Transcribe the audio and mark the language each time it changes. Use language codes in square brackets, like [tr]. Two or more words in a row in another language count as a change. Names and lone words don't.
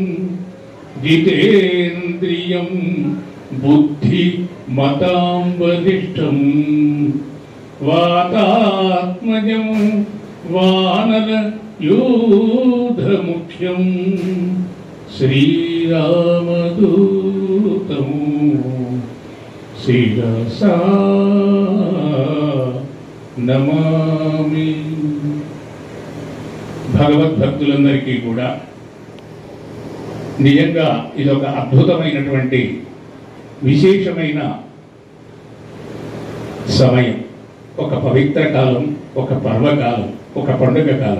[sa] जितेन्द्रियं बुद्धिमतां वरिष्ठं वातात्मजं वानरयूथमुख्यं श्रीरामदूतं शिरसा नमामि। [te] భగవద్భక్తులందరికీ కూడా నిజంగా ఇదొక అద్భుతమైనటువంటి విశేషమైన సమయం, ఒక పవిత్ర కాలం, ఒక పర్వకాలం, ఒక పండుగ కాలం.